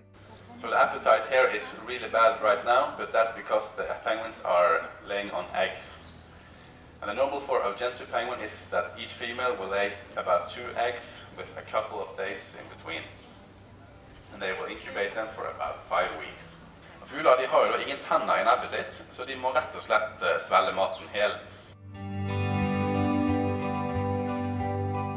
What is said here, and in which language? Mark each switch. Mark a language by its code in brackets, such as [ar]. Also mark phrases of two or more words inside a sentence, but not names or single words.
[en] So the appetite here is really bad right now, but that's because the penguins are laying on eggs. And the normal for a gentry penguin is that each female will lay about 2 eggs with a couple of days in between. And they will incubate them for about 5 weeks. [no] Og fugler de har jo ingen tenner i nebbet sitt, så de må rett og slett svelge maten hel.